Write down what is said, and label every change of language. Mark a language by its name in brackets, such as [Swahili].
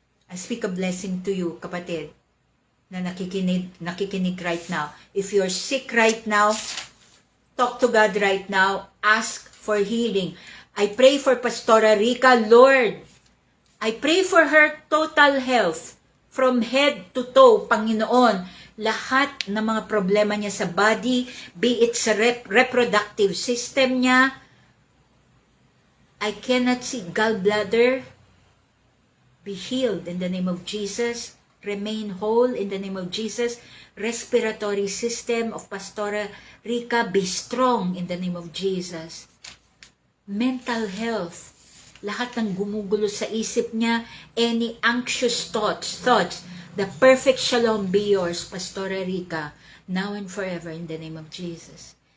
[English] I speak a blessing to you, kapatid, [Filipino] na nakikinig [English] right now. If you're sick right now, talk to God right now. Ask for healing. I pray for Pastora Rica, Lord. I pray for her total health from head to toe, Panginoon. [Filipino] Lahat ng mga problema niya sa body, be it sa reproductive system niya. [English] I cannot see gallbladder. Be healed in the name of Jesus. Remain whole in the name of Jesus. Respiratory system of Pastora Rica, be strong in the name of Jesus. Mental health. [Filipino] Lahat ng gumugulo sa isip niya, [English] any anxious thoughts, the perfect shalom be yours, Pastora Rica, now and forever in the name of Jesus.